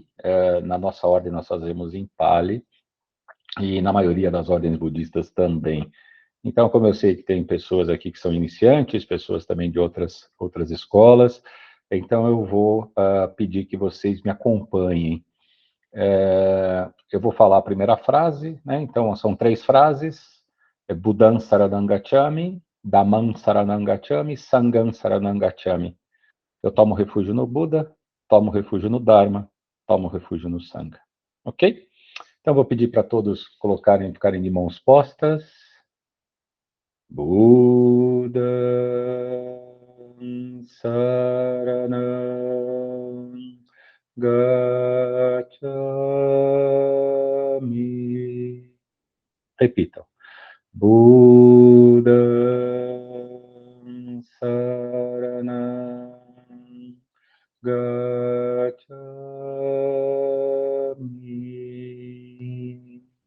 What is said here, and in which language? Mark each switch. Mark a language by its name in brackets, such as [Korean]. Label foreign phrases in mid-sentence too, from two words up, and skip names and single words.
[Portuguese] Na nossa ordem, nós fazemos em Pali. E na maioria das ordens budistas também. Então, como eu sei que tem pessoas aqui que são iniciantes, pessoas também de outras escolas, então eu vou pedir que vocês me acompanhem. Eu vou falar a primeira frase, né? Então, são três frases: [Pali] Buddham Saranam Gacchami, Dhammam Saranam Gacchami, Sangham Saranam Gacchami. [Portuguese] Eu tomo refúgio no Buda, tomo refúgio no Dharma, tomo refúgio no Sangha. Ok? Então, vou pedir para todos ficarem de mãos postas. [Pali] Buddha Saranam Gacchami. [Portuguese] Repitam. [Pali] Buddha Saranam Gacchami.